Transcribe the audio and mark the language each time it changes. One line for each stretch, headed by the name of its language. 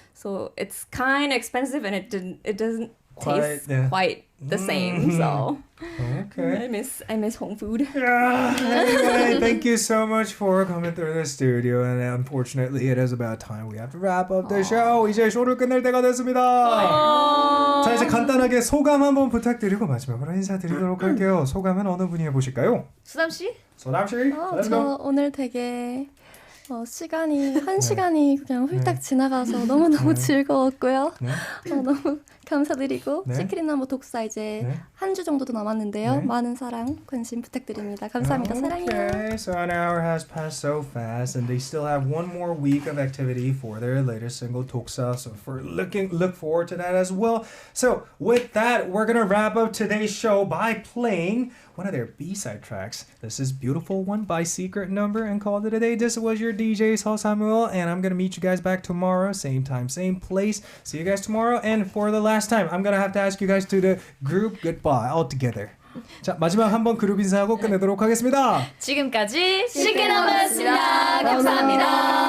English: So it's kind of expensive and it doesn't taste yeah. quite the same. So Okay. I miss home food. Yeah. Anyway, thank you so much for coming through the studio. And unfortunately, it is about time we have to wrap up the show.
Korean: 이제 쇼를 끝낼 때가 됐습니다. 자, 이제 간단하게 소감 한번 부탁드리고 마지막으로 인사드리도록 할게요. 소감은 어느 분이 해보실까요? 수담 씨? 소담 씨,
English: let's go.
Korean: 오늘 되게 시간이 한 시간이 그냥 훌딱 지나가서 너무너무 즐거웠고요. 네. 너무 감사드리고 네. 시크릿 넘버 독사 이제 네. 한 주 정도도 남았는데요. 네. 많은 사랑, 관심 부탁드립니다. 감사합니다. 사랑해요.
English: Okay, so an hour has passed so fast, and they still have one more week of activity for their latest single Toksa. So look forward to that as well. So with that, we're gonna wrap up today's show by playing one of their B-side tracks. This is Beautiful One by Secret Number, and called it a day. This was your DJ Seo Samuel, and I'm gonna meet you guys back tomorrow, same time, same place. See you guys tomorrow. And for the last time, I'm gonna have to ask you guys to the group goodbye all together.
Korean: 자, 마지막 한번 그룹 인사하고 끝내도록 하겠습니다. 지금까지 시크릿 넘버였습니다. 감사합니다.